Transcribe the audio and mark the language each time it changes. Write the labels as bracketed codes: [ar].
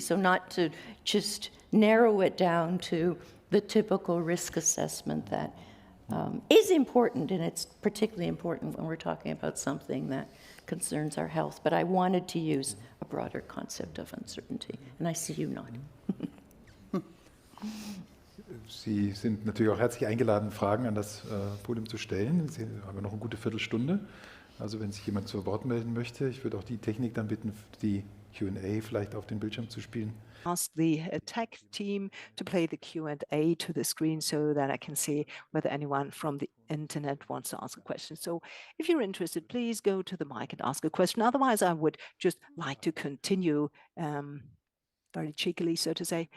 [en] So not to just narrow it down to the typical risk assessment that is important, and it's particularly important when we're talking about something that concerns our health. But I wanted to use a broader concept of uncertainty, and I see you nodding. [de] Sie sind natürlich auch herzlich eingeladen, Fragen an das Podium zu stellen. Sie haben noch eine gute Viertelstunde. Also wenn sich jemand zu Wort melden möchte, ich würde auch die Technik dann bitten, die Q&A vielleicht auf den Bildschirm zu spielen. [en] Ask the tech team to play the Q&A to the screen so that I can see whether anyone from the internet wants to ask a question. So if you're interested, please go to the mic and ask a question. Otherwise, I would just like to continue very cheekily, so to say.